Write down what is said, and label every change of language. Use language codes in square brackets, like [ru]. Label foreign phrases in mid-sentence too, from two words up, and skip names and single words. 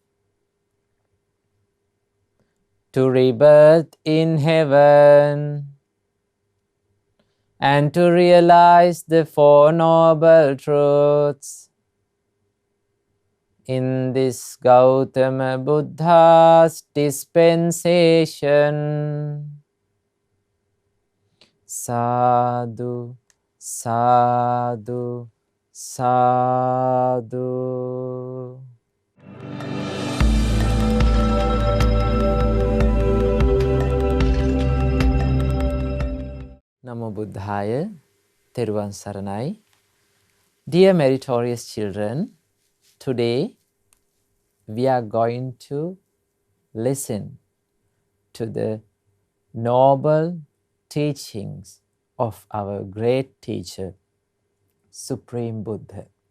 [en] to rebirth in heaven, and to realize the 4 noble truths in this Gautama Buddha's dispensation. [pi] Sadhu, sadhu, sadhu. Namo Buddhaya, [si] Teruvan Saranai. [en] Dear meritorious children, today we are going to listen to the noble teachings of our great teacher, Supreme Buddha.